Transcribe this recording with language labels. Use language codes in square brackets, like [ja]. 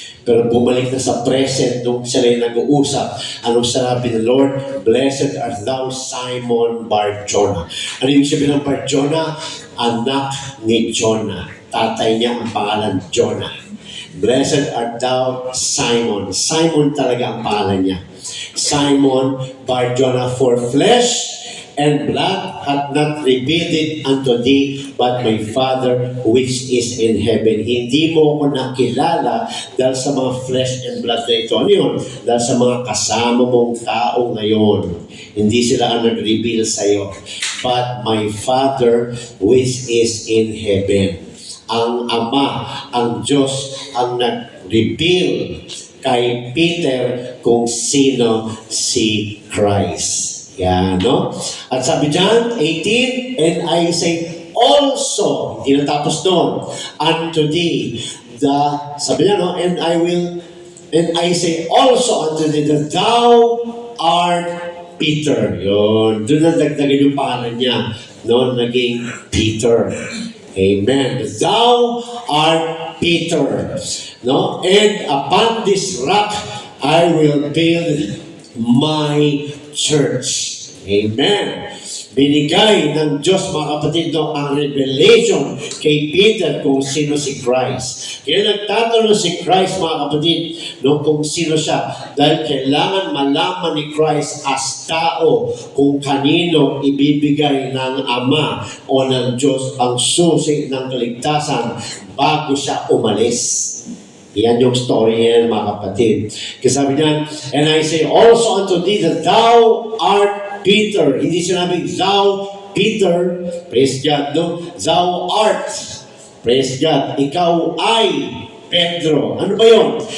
[tl] Pero bumalik na sa present nung sila yung nag-uusap. Anong sinabi ng Lord? [en] Blessed art thou, Simon Bar-Jonah. [tl] Ano yung sabihin ng Bar-Jonah? Anak ni Jonah. Tatay niya ang pangalan Jonah. [en] Blessed art thou, Simon. [tl] Simon talaga ang pangalan niya. [en] Simon Bar-Jonah, for flesh and blood hath not revealed it unto thee, but my Father which is in heaven. [tl] Hindi mo ako nakilala dahil sa mga [en] flesh and blood [tl] na ito. Ano yun? Dahil sa mga kasama mong tao ngayon. Hindi sila ang nag-reveal sa'yo. [en] But my Father which is in heaven. [tl] Ang Ama, ang Diyos, ang nag-reveal kay Peter kung sino si Christ. Yan, no? At sabi dyan, 18, [en] and I say also, [tl] hindi natapos doon, [en] unto thee, [tl] sabi niya, no? [en] And I say also unto thee, that thou art Peter. [tl] Yun. Doon na dagdagan yung pangalan niya. No? Naging Peter. Amen. [en] Thou art Peter. No? And upon this rock, I will build my church. Amen. [tl] Binigay ng Diyos, mga kapatid, no, ang revelation kay Peter kung sino si Christ. Kaya nagtatanong si Christ, mga kapatid, no, kung sino siya. Dahil kailangan malaman ni Christ as tao kung kanino ibibigay ng Ama o ng Diyos ang susi ng kaligtasan bago siya umalis. Yan yung story yan, mga kapatid. Kasi sabi niya, [en] and I say also unto thee that thou art Peter. [tl] Hindi sinabing thou Peter, [en] praise God, [tl] no? [en] Thou art, praise God, [tl] ikaw ay Pedro. Ano ba yun?